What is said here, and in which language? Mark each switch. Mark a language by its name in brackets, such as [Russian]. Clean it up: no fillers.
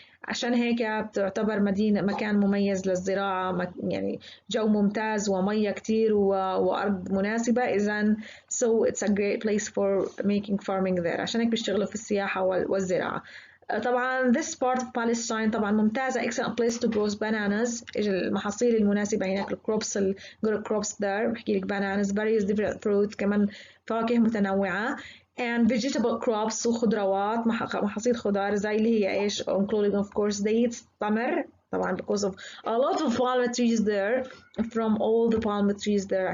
[Arabic] عشان هيك بتعتبر مكان مميز للزراعة، يعني جو ممتاز ومية كتير وأرض مناسبة. إذن [English] so it's a great place for making farming there. [Arabic] عشان هيك بيشتغلوا في السياحة والزراعة. طبعا [English] this part of Palestine [Arabic] طبعا ممتازة [English] excellent place to grow bananas. [Arabic] المحاصيل المناسبة هناك [English] crops good crops there. [Arabic] بحكي لك [English] bananas various different fruits، [Arabic] كمان فواكه متنوعة [English] and vegetable crops [Arabic] وخضروات محاصيل خضار زي اللي هي ايش [English] including of course dates [Arabic] تمر طبعا [English] because of a lot of palm trees there from all the palm trees there.